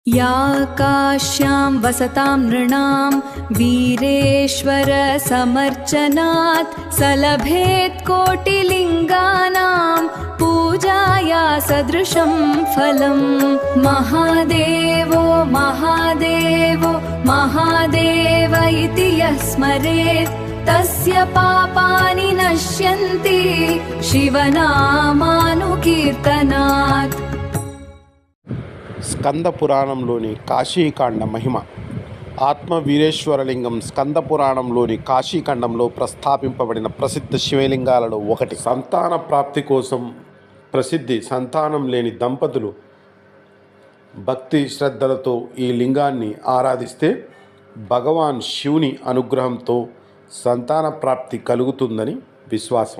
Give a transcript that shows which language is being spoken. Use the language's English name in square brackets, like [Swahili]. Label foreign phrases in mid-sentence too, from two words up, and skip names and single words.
[Sanskrit] या काश्यां वसतां नृणां वीरेश्वर समर्चनात् सलभेत् कोटिलिङ्गानां पूजाया सदृशं फलम्। महादेवो महादेवो महादेव इति यः स्मरेत् तस्य पापानि नश्यन्ति शिवनामानुकीर्तनात्। [Telugu] స్కంద పురాణంలోని కాశీకాండ మహిమ. ఆత్మవీరేశ్వరలింగం స్కంద పురాణంలోని కాశీఖండంలో ప్రస్తావింపబడిన ప్రసిద్ధ శివలింగాలలో ఒకటి. సంతాన ప్రాప్తి కోసం ప్రసిద్ధి. సంతానం లేని దంపతులు భక్తి శ్రద్ధలతో ఈ లింగాన్ని ఆరాధిస్తే భగవాన్ శివుని అనుగ్రహంతో సంతాన ప్రాప్తి కలుగుతుందని విశ్వాసం.